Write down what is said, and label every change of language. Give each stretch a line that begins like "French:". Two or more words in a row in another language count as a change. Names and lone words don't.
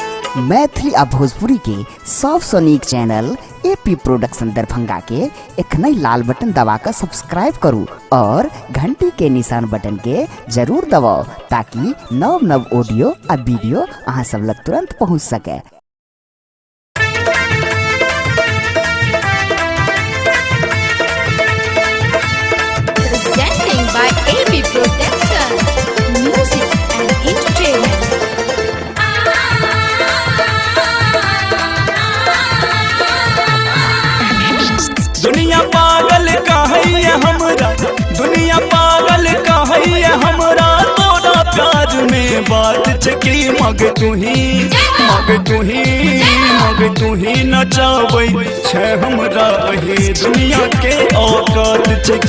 Maithili: मैथिली आ भोजपुरी के सबसे नीक चैनल एपी प्रोडक्शन दरभंगा के एखनई लाल बटन दबाकर सब्सक्राइब करू और घंटी के निशान बटन के जरूर दबाओ ताकि नव नव ऑडियो आ वीडियो अहाँ सब लग तुरंत पहुँच सके।
English: Presenting by AB Production, music and entertainment.
Maithili: दुनिया पागल कहैया हमरा, दुनिया पागल कहैया हमरा, तोरा प्यार में बात छकी मग तुही नचाबै छै हमरा ही दुनिया के औकात छकी